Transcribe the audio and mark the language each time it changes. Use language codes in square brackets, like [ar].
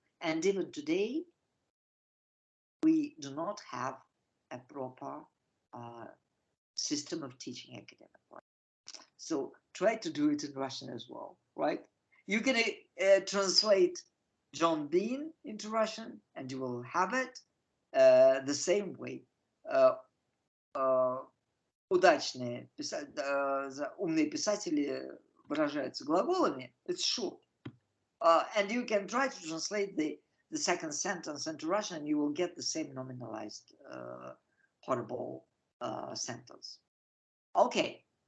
[en] And even today, we do not have a proper system of teaching academic writing. So try to do it in Russian as well, right? You can translate John Bean into Russian, and you will have it the same way. [ru] Удачные умные писатели выражаются глаголами. [en] It's short. And you can try to translate the second sentence into Russian, and you will get the same nominalized horrible sentence. Okay.